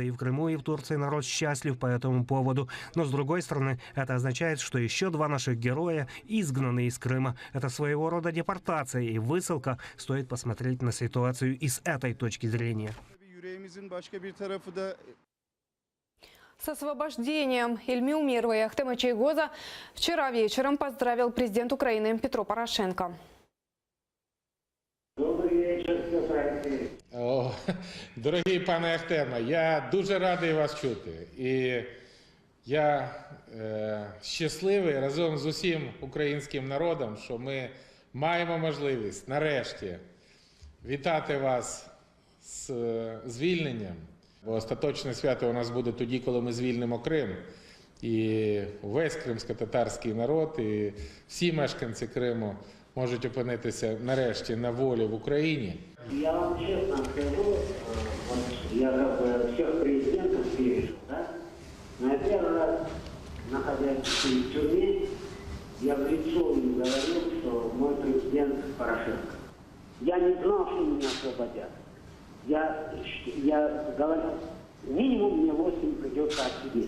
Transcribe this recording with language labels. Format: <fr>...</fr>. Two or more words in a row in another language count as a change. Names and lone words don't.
<ru>И в Крыму, и в Турции народ счастлив по этому поводу. Но, с другой стороны, это означает, что еще два наших героя изгнаны из Крыма. Это своего рода депортация и высылка. Стоит посмотреть на ситуацию и с этой точки зрения. С освобождением Ильми Умерова и Ахтема Чийгоза вчера вечером поздравил президент Украины Петро Порошенко.</ru> <uk>О, дорогий пане Ахтеме, я дуже радий вас чути. І я щасливий разом з усім українським народом, що ми маємо можливість нарешті вітати вас з звільненням. Бо остаточне свято у нас буде тоді, коли ми звільнимо Крим. І весь кримсько-татарський народ, і всі мешканці Криму можуть опинитися нарешті на волі в Україні.</uk> <ru>Я вам честно скажу, вот я как бы всех президентов пережил, да? Но я первый раз, находясь в тюрьме, я в лицо им говорил, что мой президент Порошенко. Я не знал, что меня освободят. Я говорил, минимум мне 8 придется отсидеть.</ru>